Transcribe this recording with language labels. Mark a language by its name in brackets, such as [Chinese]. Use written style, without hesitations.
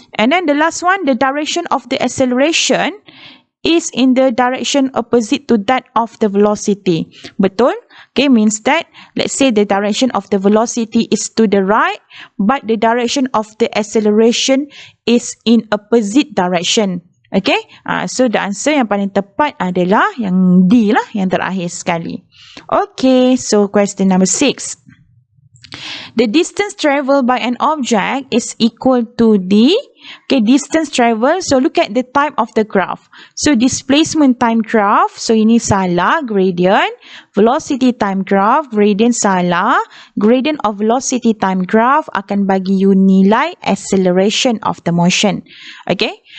[English] And then the last one, the direction of the acceleration is in the direction opposite to that of the velocity. [Malay] Betul? [English] Okay, means that, let's say the direction of the velocity is to the right, but the direction of the acceleration is in opposite direction. Okay, so the answer [Malay] yang paling tepat adalah yang D lah, yang terakhir sekali. [English] Okay, so question number 6. The distance traveled by an object is equal to the distance travel. So look at the type of the graph. So displacement time graph. So [Malay] ini salah, [English] gradient. Velocity time graph, gradient salah. Gradient of velocity time graph [Malay] akan bagi you nilai [English] acceleration of the motion. Okay.